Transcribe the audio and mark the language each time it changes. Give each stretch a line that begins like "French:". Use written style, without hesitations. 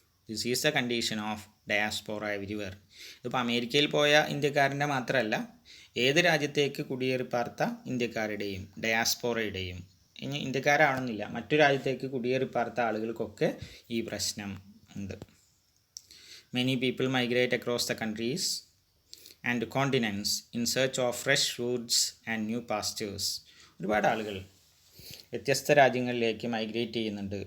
English: This is the condition of diaspora everywhere.
Malayalam: ഇതിപ്പോൾ അമേരിക്കയിൽ പോയ ഇന്ത്യക്കാരൻ്റെ മാത്രമല്ല, ഏത് രാജ്യത്തേക്ക് കുടിയേറി പാർത്ത ഇന്ത്യക്കാരുടെയും ഡയാസ്പോറയുടെയും, ഇനി ഇന്ത്യക്കാരാവണമെന്നില്ല, മറ്റു രാജ്യത്തേക്ക് കുടിയേറി പാർത്ത ആളുകൾക്കൊക്കെ ഈ പ്രശ്നം ഉണ്ട്.
English: Many people migrate across the countries and continents in search of fresh foods and new pastures.
Malayalam: ഒരുപാട് ആളുകൾ വ്യത്യസ്ത രാജ്യങ്ങളിലേക്ക് മൈഗ്രേറ്റ് ചെയ്യുന്നുണ്ട്.